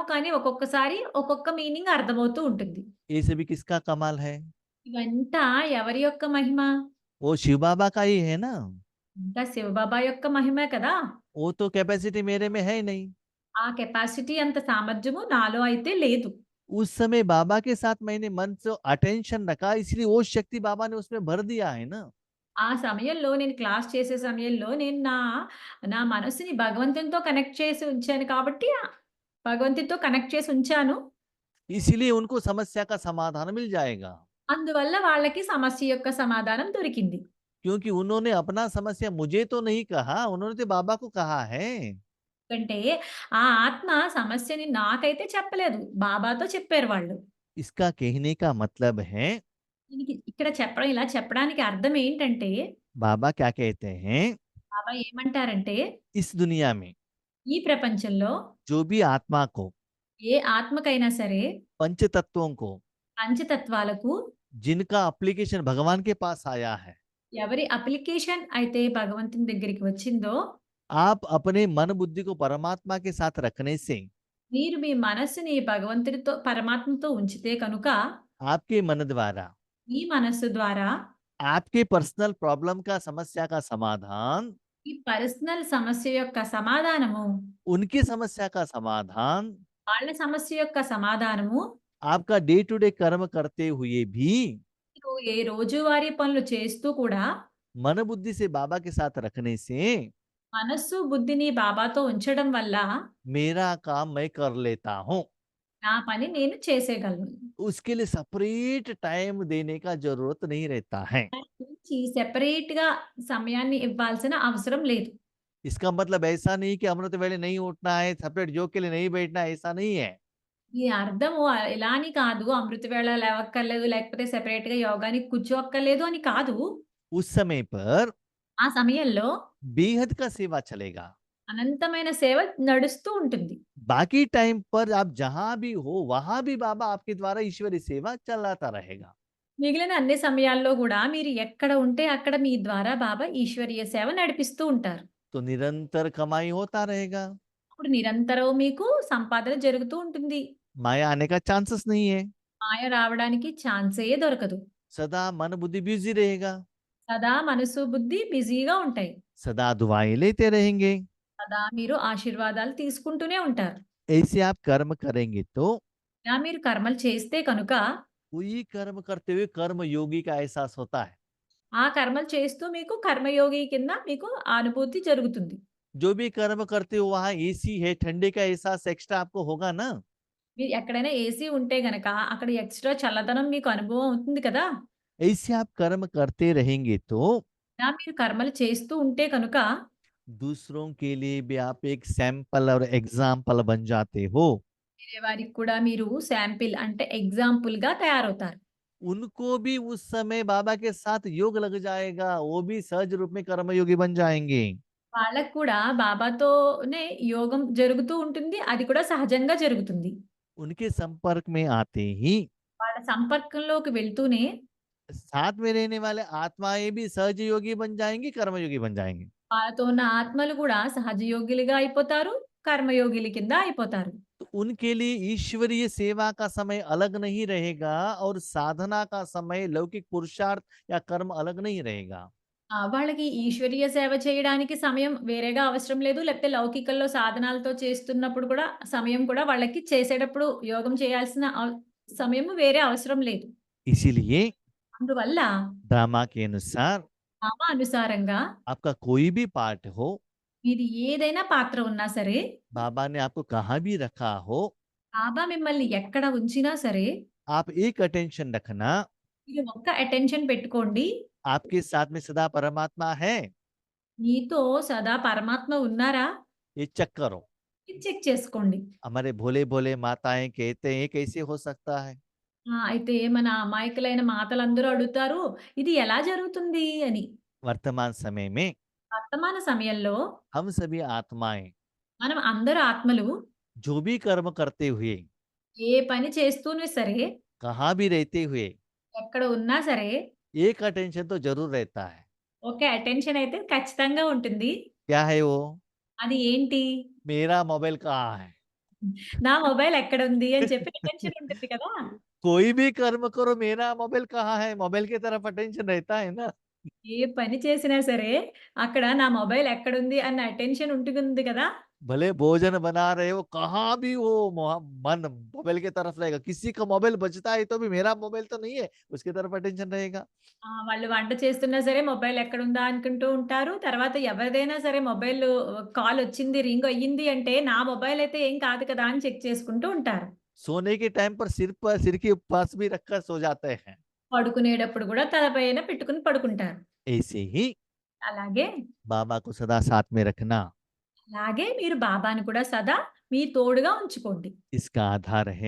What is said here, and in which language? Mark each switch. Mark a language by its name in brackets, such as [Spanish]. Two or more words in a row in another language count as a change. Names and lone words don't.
[Telugu] కానీ ఒక్కొక్కసారి ఒక్కొక్క మీనింగ్ అర్థమవుతూ ఉంటుంది. [Hindi] ये सभी किसका कमाल है? [Telugu] ఇవంతా ఎవరి యొక్క మహిమ? [Hindi] वो शिव बाबा का ही है ना। [Telugu] ఇంకా శివబాబా యొక్క మహిమే కదా! [Hindi] वो तो कैपेसिटी मेरे में है ही नहीं। [Telugu] ఆ కెపాసిటీ అంత సామర్థ్యము నాలో అయితే లేదు. [Hindi] उस समय बाबा के साथ मैंने मन से अटेंशन रखा, इसलिए वो शक्ति बाबा ने उसमें भर दिया है ना। [Telugu] ఆ సమయంలో నేను क्लास చేసే సమయంలో నేను నా మనసుని భగవంతునితో కనెక్ట్ చేసి ఉంచాను కాబట్టి భగవంతునితో కనెక్ట్ చేసి ఉంచాను. [Hindi] इसीलिए उनको समस्या का समाधान मिल जाएगा, [Telugu] అందువల్ల వాళ్ళకి సమస్య యొక్క సమాధానం దొరికింది. [Hindi] क्योंकि उन्होंने अपना समस्या मुझे तो नहीं कहा, उन्होंने तो बाबा को कहा है। [Telugu] ఎందుకంటే ఆ ఆత్మ సమస్యని నాకైతే చెప్పలేదు. బాబాతో చెప్పారు వాళ్ళు. [Hindi] इसका कहने का मतलब है, [Telugu] దీనికి ఇక్కడ చెప్పడం ఇలా చెప్పడానికి అర్థం ఏంటంటే, [Hindi] बाबा क्या कहते हैं, [Telugu] బాబా ఏమంటారంటే, [Hindi] इस दुनिया में [Telugu] ఈ ప్రపంచంలో [Hindi] जो भी आत्मा को, [Telugu] ఏ ఆత్మకైనా సరే [Hindi] पंच तत्वों को, [Telugu] పంచతత్వాలకు [Hindi] जिनका एप्लीकेशन भगवान के पास आया है, [Telugu] ఎవరి అప్లికేషన్ అయితే భగవంతుని దగ్గరికి వచ్చిందో, [Hindi] आप अपने मन बुद्धि को परमात्मा के साथ रखने से [Telugu] మీరు మీ మనస్సుని భగవంతుడితో పరమాత్మతో ఉంచితే కనుక, [Hindi] आपके मन द्वारा [Telugu] మీ మనస్సు ద్వారా [Hindi] आपके [English] personal problem [Hindi] का समस्या का समाधान, [Telugu] ఈ పర్సనల్ సమస్య యొక్క సమాధానము, [Hindi] उनकी समस्या का समाधान, [Telugu] వాళ్ళ సమస్య యొక్క సమాధానము [Hindi] आपका [English] day to day [Hindi] कर्म करते हुए भी [Telugu] మీరు ఏ రోజువారీ పనులు చేస్తూ కూడా [Hindi] मन बुद्धि से बाबा के साथ रखने से [Telugu] మనస్సు, బుద్ధిని బాబాతో ఉంచడం వల్ల [Hindi] मेरा काम मैं कर लेता हूँ। [Telugu] నా పని నేను చేసేయగలను. [Hindi] उसके लिए [English] separate time [Hindi] देने का जरूरत नहीं रहता है। [Telugu] దాని గురించి సెపరేట్‌గా సమయాన్ని ఇవ్వాల్సిన అవసరం లేదు. [Hindi] इसका मतलब ऐसा नहीं कि अमृत वेले नहीं उठना है, सेपरेट योग के लिए नहीं बैठना है, ऐसा नहीं है। [Telugu] దీని అర్థము ఇలా అని కాదు. అమృత వేళ లేవక్కర్లేదు, లేకపోతే సెపరేట్‌గా యోగానికి కూర్చోక్కర్లేదు అని కాదు. [Hindi] उस समय पर [Telugu] ఆ సమయంలో [Hindi] बेहद का सेवा चलेगा। [Telugu] అనంతమైన సేవ నడుస్తూ ఉంటుంది. [Hindi] बाकी टाइम पर आप जहां भी हो वहां भी बाबा आपके द्वारा ईश्वरी सेवा चलाता रहेगा। [Telugu] మిగిలిన అన్ని సమయాల్లో గూడా మీరు ఎక్కడ ఉంటే అక్కడ మీ ద్వారా బాబా ఈశ్వరీయ సేవ నడిపిస్తూ ఉంటారు. [Hindi] तो निरंतर कमाई होता रहेगा, [Telugu] అప్పుడు నిరంతరం మీకు సంపాదన జరుగుతూ ఉంటుంది. [Hindi] माया आने का चांसेस नहीं है। [Telugu] మాయ రావడానికి ఛాన్సే దొరకదు. [Hindi] सदा मन बुद्धि बिजी रहेगा, [Telugu] సదా మనసు, బుద్ధి బిజీగా ఉంటాయి. [Hindi] सदा दुआएं लेते रहेंगे। [Telugu] సదా మీరు ఆశీర్వాదాలు తీసుకుంటూనే ఉంటారు. [Hindi] ऐसे आप कर्म करेंगे तो [Telugu] ఇలా మీరు కర్మలు చేస్తే కనుక [Hindi] कोई कर्म करते हुए कर्म योगी का एहसास होता है। [Telugu] ఆ కర్మలు చేస్తూ మీకు కర్మయోగి కింద మీకు అనుభూతి జరుగుతుంది. [Hindi] जो भी कर्म करते हो वहां एसी है, ठंडे का एहसास एक्स्ट्रा आपको होगा ना। [Telugu] మీరు ఎక్కడైనా ఏసీ ఉంటే గనక అక్కడ ఎక్స్‌ట్రా చల్లదనం మీకు అనుభవం అవుతుంది కదా! [Hindi] ऐसे आप कर्म करते रहेंगे तो [Telugu] ఇలా మీరు కర్మలు చేస్తూ ఉంటే కనుక [Hindi] दूसरों के लिए भी आप एक सैंपल और एग्जाम्पल बन जाते हो। [Telugu] వేరే వారికి కూడా మీరు శాంపిల్ అంటే ఎగ్జాంపుల్‌గా తయారవుతారు. [Hindi] उनको भी उस समय बाबा के साथ योग लग जाएगा, वो भी सहज रूप में कर्मयोगी बन जाएंगे। [Telugu] వాళ్ళకి కూడా బాబాతోనే యోగం జరుగుతూ ఉంటుంది. అది కూడా సహజంగా జరుగుతుంది. [Hindi] उनके संपर्क में आते ही [Telugu] వాళ్ళ సంపర్కంలోకి వెళ్తూనే [Hindi] साथ में रहने वाले आत्माएं भी सहज योगी बन जाएंगी, कर्मयोगी बन जाएंगी। [Telugu] వాళ్ళతో ఉన్న ఆత్మలు కూడా సహజయోగిలుగా అయిపోతారు. కర్మయోగిల కింద అయిపోతారు. [Hindi] तो उनके लिए ईश्वरीय सेवा का समय अलग नहीं रहेगा और साधना का समय लौकिक पुरुषार्थ या कर्म अलग नहीं रहेगा। [Telugu] వాళ్ళకి ఈశ్వరీయ సేవ చేయడానికి సమయం వేరేగా అవసరం లేదు. లేకపోతే లౌకికంలో సాధనాలతో చేస్తున్నప్పుడు కూడా సమయం కూడా వాళ్ళకి చేసేటప్పుడు యోగం చేయాల్సిన సమయం వేరే అవసరం లేదు. [Hindi] इसीलिए [Telugu] అందువల్ల [Hindi] ड्रामा के अनुसार [Telugu] నామానుసారంగా [Hindi] आपका कोई भी पार्ट हो, [Telugu] మీది ఏదైనా పాత్ర ఉన్నా సరే, [Hindi] बाबा ने आपको कहाँ भी रखा हो, [Telugu] బాబా మిమ్మల్ని ఎక్కడ ఉంచినా సరే, [Hindi] आप एक अटेंशन रखना, [Telugu] మీరు ఒక్క అటెన్షన్ పెట్టుకోండి. [Hindi] आपके साथ में सदा परमात्मा है, [Telugu] మీతో సదా పరమాత్మ ఉన్నారా? [Hindi] ये चेक करो। [Telugu] ఇది చెక్ చేసుకోండి. [Hindi] हमारे भोले भोले माताएं कहते हैं ये कैसे हो सकता है। [Telugu] అయితే మన అమాయకులైన మాతలందరూ అడుగుతారు, ఇది ఎలా జరుగుతుంది అని. [Hindi] वर्तमान समय में [Telugu] వర్తమాన సమయంలో [Hindi] हम सभी आत्माएं [Telugu] మనం అందరు ఆత్మలు [Hindi] जो भी कर्म करते हुए, [Telugu] ఏ పని చేస్తూనే సరే, [Hindi] कहाँ भी रहते हुए, [Telugu] ఎక్కడ ఉన్నా సరే, [Hindi] एक अटेंशन तो जरूर रहता है। [Telugu] ఒక అటెన్షన్ అయితే ఖచ్చితంగా ఉంటుంది. [Hindi] क्या है वो? [Telugu] అది ఏంటి? [Hindi] मेरा मोबाइल कहाँ है। [Telugu] నా మొబైల్ ఎక్కడుంది అని చెప్పి అటెన్షన్ ఉంటుంది కదా! [Hindi] कोई भी कर्म करो, मेरा मोबाइल कहाँ है, मोबाइल की तरफ अटेंशन रहता है ना। [Telugu] ఏ पని చేసినా సరే, అక్కడ నా మొబైల్ ఎక్కడుంది అన్న అటెన్షన్ ఉంటుంది కదా! [Hindi] भले भोजन बना रहे हो, कहाँ भी हो, मन मोबाइल की तरफ रहेगा। किसी का मोबाइल बजता है तो भी मेरा मोबाइल तो नहीं है, उसकी तरफ अटेंशन रहेगा। [Telugu] వాళ్ళు వంట చేస్తున్నా సరే మొబైల్ ఎక్కడుందా అనుకుంటూ ఉంటారు. తర్వాత ఎవరిదైనా సరే మొబైలు కాలొచ్చింది, రింగ్ అయ్యింది అంటే నా మొబైల్ అయితే ఏం కాదు కదా! అని చెక్ చేసుకుంటూ ఉంటారు. [Hindi] सोने के टाइम पर सिर के पास भी रखकर सो जाते हैं। [Telugu] పడుకునేటప్పుడు గూడా తలపైన పెట్టుకొని పడుకుంటారు. [Hindi] ऐसे ही [Telugu] అలాగే, [Hindi] बाबा को सदा साथ में रखना, [Telugu] అలాగే మీరు బాబాని కూడా సదా మీ తోడుగా ఉంచుకోండి. [Hindi] इसका आधार है